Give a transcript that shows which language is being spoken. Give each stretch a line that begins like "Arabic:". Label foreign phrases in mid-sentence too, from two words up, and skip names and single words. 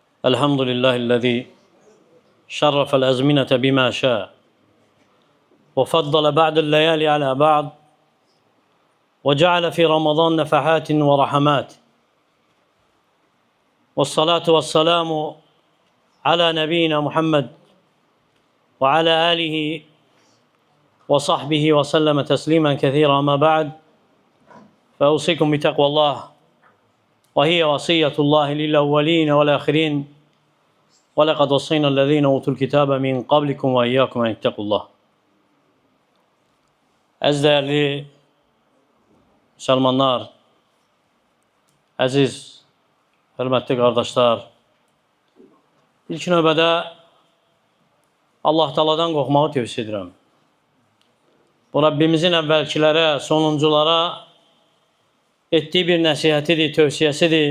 Arabic: الحمد لله الذي شرف الأزمنة بما شاء وفضل بعد الليالي على بعض وجعل في رمضان نفحات ورحمات، والصلاة والسلام على نبينا محمد وعلى آله وصحبه وسلم تسليما كثيرا. أما بعد، فأوصيكم بتقوى الله، وهي وصية الله للأولين والآخرين، ولقد وصينا الذين أوتوا الكتاب من قبلكم وإياكم أن اتقوا الله.
Azerbaijani: Əziz dəyərli müsəlmanlar, əziz, hörmətli qardaşlar, ilk növbədə Allah Taala'dan qorxmağı tövsiyə edirəm. Bu Rabbimizin əvvəlkilərə, sonunculara etdiyi bir nəsihətidir, tövsiyəsidir.